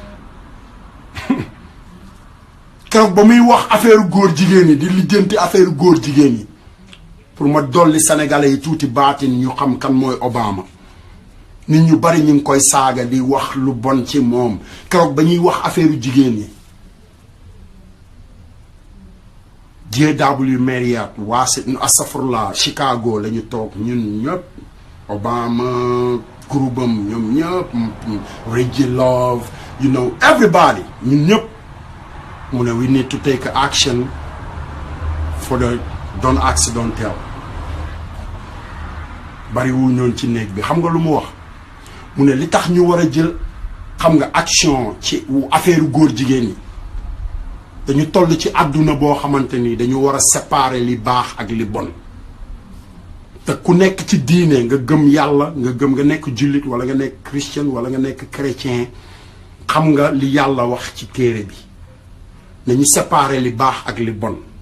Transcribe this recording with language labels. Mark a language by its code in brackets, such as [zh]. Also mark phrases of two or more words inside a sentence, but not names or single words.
[wo] keroog ba muy wax affaire góor jigéen yi di lijjanti affaire góor jigéen yi pour ma dolli sénégalais yi tuuti baatin ñu xam kan mooy Obama nit ñu bari ñu ngi koy saaga di wax lu bon ci moom keroog ba ñuy wax affaire jigéen yi JW Marriott astafurlah Chicago la ñu toog ñun ñëpp Obama groupe am ñoom ñëpp Reggie Love [en] you know everybody [wo] ñun ñëpp mu ne [en] we need to take action for the don't accidental [wo] bari wu ñoon ci néeg bi xam nga lu mu wax mu ne li tax ñu war a jël xam nga action ci affaire góor jigéen ñi dañu toll ci àdduna boo xamante ni dañu war a séparer li baax ak li bon te ku nekk ci diine nga gëm yàlla nga nekk jullit wala nga nekk chrétien wala nga nekk chrétien xam nga li yàlla wax ci téere bi nañu séparer li baax ak li bon